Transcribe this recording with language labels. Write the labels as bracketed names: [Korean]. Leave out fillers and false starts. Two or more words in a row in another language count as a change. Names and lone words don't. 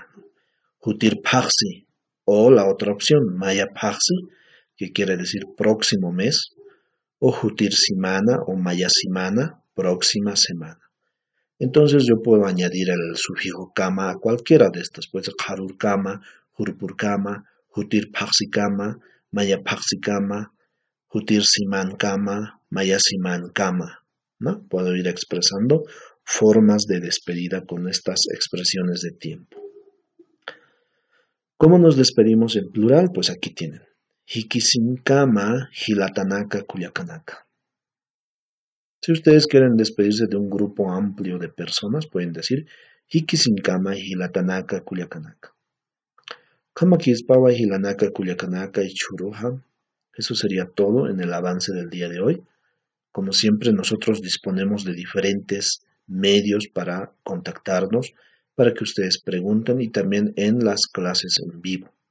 [Spanish] Hutirpaxi, o la otra opción, Mayapaxi, que quiere decir próximo mes, o [Aymara] Hutir Simana [Spanish] o Mayasimana, próxima semana. Entonces yo puedo añadir el sufijo kama a cualquiera de estas, puede ser [Aymara] harur kama, hurpur kama, hutir paxi kama, maya paxi kama, hutir siman kama, maya siman kama, [Spanish] ¿no? Puedo ir expresando formas de despedida con estas expresiones de tiempo. ¿Cómo nos despedimos en plural? Pues aquí tienen. [Aymara] Hikisin kama, hilatanaka, kuyakanaka. [Spanish] Si ustedes quieren despedirse de un grupo amplio de personas, pueden decir [Aymara] Hikisinkama, Hilatanaka, Culiacanaka. Kama Kispawa, Hilanaka, Culiacanaka y Churuja. [Spanish] Eso sería todo en el avance del día de hoy. Como siempre, nosotros disponemos de diferentes medios para contactarnos, para que ustedes pregunten y también en las clases en vivo.